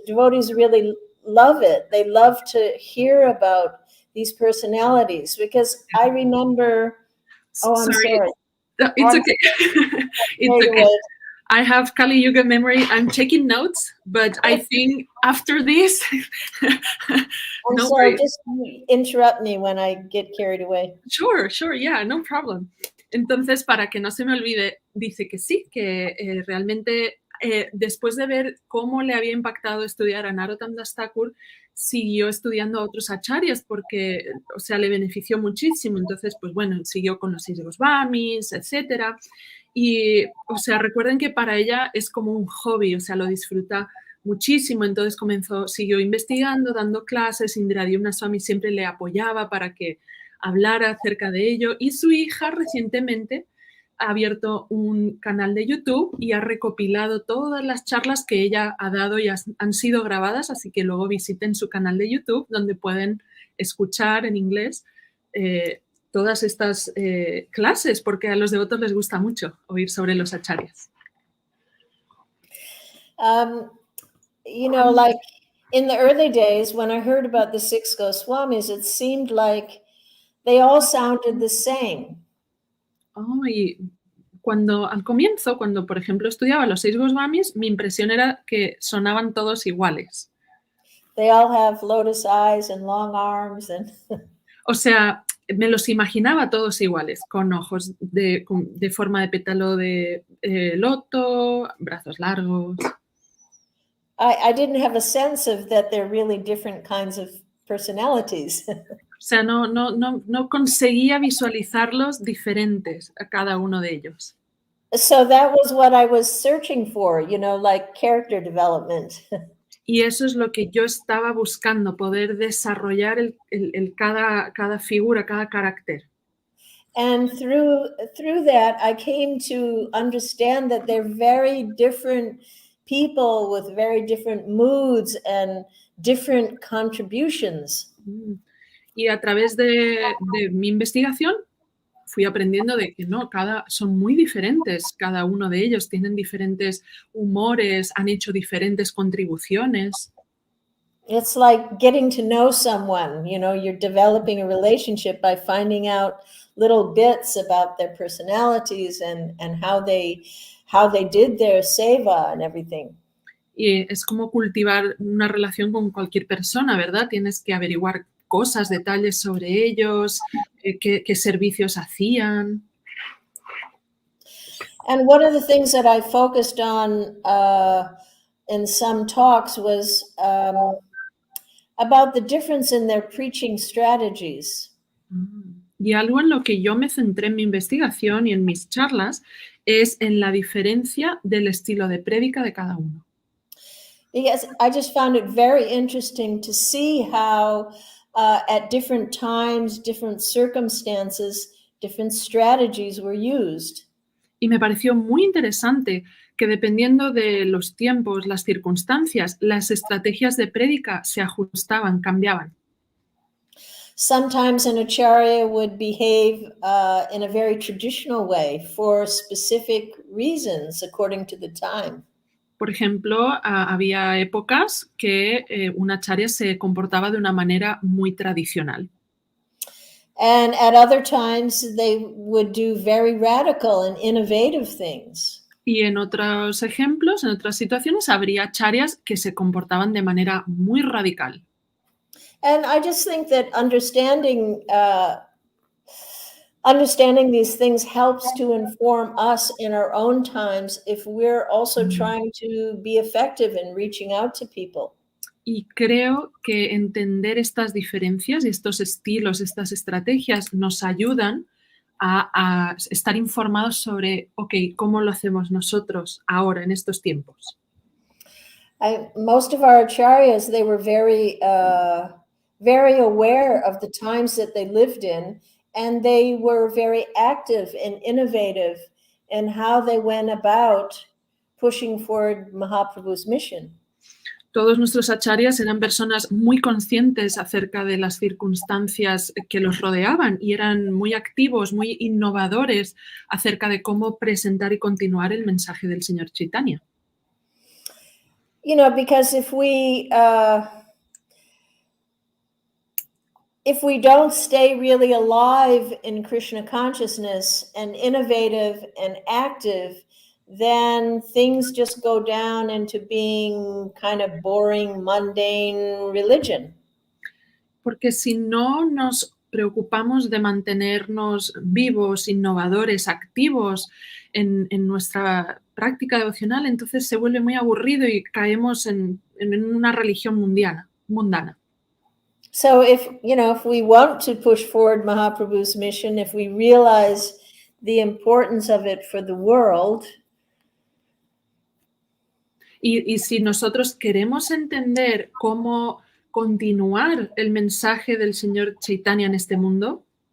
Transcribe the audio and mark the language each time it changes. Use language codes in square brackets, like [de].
[en] The devotees really love it. They love to hear about these personalities because I remember, I'm sorry. No, it's okay. It's okay. I have Kali Yuga memory. I'm taking notes, but I think after this, I'm sorry, just interrupt me when I get carried away. Sure, yeah, no problem. [es] Entonces, para que no se me olvide, dice que sí, que realmente después de ver cómo le había impactado estudiar a Narottam Das Thakur, siguió estudiando a otros acharyas porque, o sea, le benefició muchísimo. Entonces, pues bueno, siguió con los 6 Goswamis, etcétera. Y, o sea, recuerden que para ella es como un hobby, o sea, lo disfruta muchísimo. Entonces siguió investigando, dando clases. Indra Dyumna Swami siempre le apoyaba para que hablara acerca de ello. Y su hija recientemente ha abierto un canal de YouTube y ha recopilado todas las charlas que ella ha dado y han sido grabadas, así que luego visiten su canal de YouTube donde pueden escuchar en inglés todas estas clases, porque a los devotos les gusta mucho oír sobre los acharyas. [en] You know, like in the early days when I heard about the 6 Goswamis, it seemed like they all sounded the same. [es] Y al comienzo, cuando por ejemplo estudiaba los 6 Goswamis, mi impresión era que sonaban todos iguales. [en] They all have lotus eyes and long arms and [es] O sea, me los imaginaba todos iguales, con ojos de forma de pétalo de loto, brazos largos. [en] I didn't have a sense of that they're really different kinds of personalities. [es] O sea, no conseguía visualizarlos diferentes a cada uno de ellos. [en] So that was what I was searching for, like character development. [es] Y eso es lo que yo estaba buscando, poder desarrollar cada figura, cada carácter. [en] And through that, I came to understand that they're very different people with very different moods and different contributions. [es] Y a través de mi investigación fui aprendiendo de que no, son muy diferentes, cada uno de ellos tienen diferentes humores, han hecho diferentes contribuciones. [en] It's like getting to know someone, you're developing a relationship by finding out little bits about their personalities and how they did their seva and everything. [es] Y es como cultivar una relación con cualquier persona, ¿verdad? Tienes que averiguar cosas, detalles sobre ellos, qué servicios hacían. [en] And one of the things that I focused on in some talks was about the difference in their preaching strategies. [es] Y algo en lo que yo me centré en mi investigación y en mis charlas es en la diferencia del estilo de prédica de cada uno. [en] Because I just found it very interesting to see how at different times, different circumstances, different strategies were used. [es] Y me pareció muy interesante que dependiendo de los tiempos, las circunstancias, las estrategias de prédica se ajustaban, cambiaban. [en] Sometimes an acharya would behave in a very traditional way for specific reasons according to the time. [es] Por ejemplo, había épocas que un acharya se comportaba de una manera muy tradicional. [en] And at other times they would do very radical and innovative things. [es] Y en otros ejemplos, en otras situaciones, habría acharyas que se comportaban de manera muy radical. [en] And I just think that understanding these things helps to inform us in our own times if we're also trying to be effective in reaching out to people. [es] Y creo que entender estas diferencias y estos estilos, estas estrategias nos ayudan a estar informados sobre, ¿cómo lo hacemos nosotros ahora, en estos tiempos? [en] Most of our acharyas, they were very aware of the times that they lived in, and they were very active and innovative in how they went about pushing forward Mahaprabhu's mission. [es] Todos nuestros acharyas eran personas muy conscientes acerca de las circunstancias que los rodeaban y eran muy activos, muy innovadores acerca de cómo presentar y continuar el mensaje del Señor Chaitanya. [en] Because if we don't stay really alive in Krishna consciousness and innovative and active, then things just go down into being kind of boring, mundane religion. [es] Porque si no nos preocupamos de mantenernos vivos, innovadores, activos en nuestra práctica devocional, entonces se vuelve muy aburrido y caemos en una religión mundana. [en] So if we want to push forward Mahaprabhu's mission, if we realize the importance of it for the world, [es] y si nosotros queremos entender cómo continuar el mensaje del Señor Chaitanya en este mundo,